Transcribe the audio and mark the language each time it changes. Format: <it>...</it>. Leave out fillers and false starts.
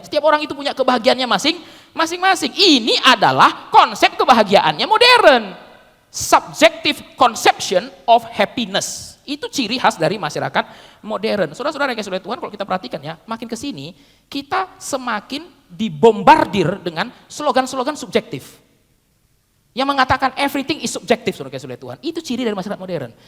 <id>Setiap orang itu punya kebahagiaannya masing-masing. Ini adalah konsep kebahagiaannya modern.</id> <en>Subjective conception of happiness.</en> <id>Itu ciri khas dari masyarakat modern. Saudara-saudara yang Tuhan, kalau kita perhatikan ya, makin ke sini kita semakin dibombardir dengan slogan-slogan subjektif. Yang mengatakan</id> <en>everything is subjective,</en> <id>saudara-saudara Tuhan. Itu ciri dari masyarakat modern.</id>